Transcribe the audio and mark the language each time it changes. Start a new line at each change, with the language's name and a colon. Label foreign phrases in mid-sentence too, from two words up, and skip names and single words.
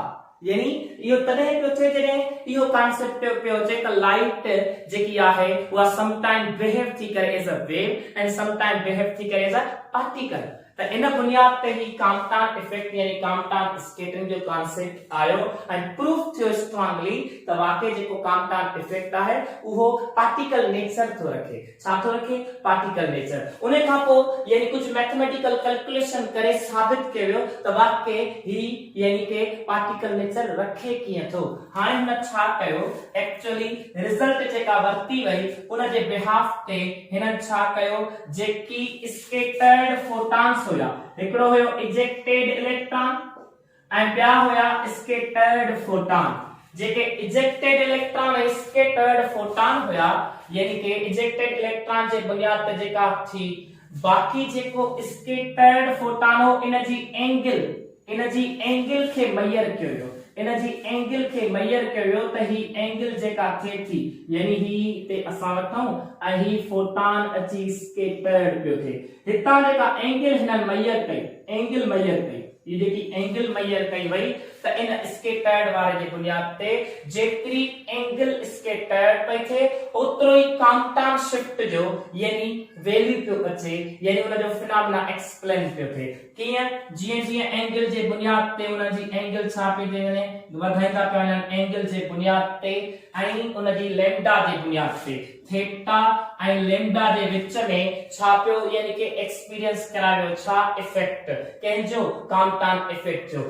Sindhi: यानी इहो तॾहिं पियो थिए जॾहिं इहो कॉन्सेप्ट पियो अचे त लाइट जेकी आहे उहा
English: some time behave
Sindhi: थी करे
English: as a wave and some time behave
Sindhi: थी करे
English: as a particle.
Sindhi: त इन बुनियाद ते ही
English: Compton effect
Sindhi: यानी
English: Compton scattering
Sindhi: जो कॉन्सेप्ट आयो ऐं प्रूफ थियो स्ट्रांगली त वाकई जेको
English: Compton effect
Sindhi: आहे उहो
English: particle nature
Sindhi: थो रखे। छा थो रखे
English: particle nature.
Sindhi: उन खां पोइ यानी कुछ
English: mathematical calculation
Sindhi: करे साबित कयो वियो त वाकई ही यानी कि
English: particle nature
Sindhi: रखे कीअं थो। हाणे हिन छा कयो
English: actually result
Sindhi: जेका वरती वई उन जे बिहाफ ते हिन छा कयो जेकी
English: scattered photons
Sindhi: हुया, हिकिड़ो हुयो
English: ejected electron
Sindhi: ऐं ॿिया हुया
English: scattered photon.
Sindhi: जेके
English: ejected electron
Sindhi: ऐं
English: scattered photon
Sindhi: हुया यानी कि
English: ejected electron
Sindhi: जे बुनियाद ते जेका थी बाकी जेको
English: scattered photon
Sindhi: हो इन जी एंगल खे मेजर कयो वियो, इन जी एंगल खे मेजर कयो वियो त ही एंगल जेका थिए थी यानी ही ते असां वठूं ऐं ही फोटॉन अची स्कैटर्ड पियो थिए। हितां जेका एंगल हिन मेजर कई,
English: angle measure
Sindhi: कई, ये जेकी
English: angle measure
Sindhi: कई वई त इन स्कैटर्ड वारे जे बुनियाद ते जेतिरी
English: angle scattered
Sindhi: पई थे ओतिरो ई
English: Compton shift
Sindhi: जो यानी वैल्यू पियो अचे यानी उन जो
English: phenomena explain
Sindhi: पियो थे। कीअं जीअं जीअं एंगल जे बुनियाद ते उन जी एंगल छा पई थे वञे वधाईंदा पिया वञनि एंगल जे बुनियाद ते ऐं उन जी लैम्डा जे बुनियाद ते थीटा ऐं लैम्डा जे विच में छा पियो यानी कि एक्सपीरियंस करायो छा इफेक्ट कंहिंजो
English: Compton effect
Sindhi: जो।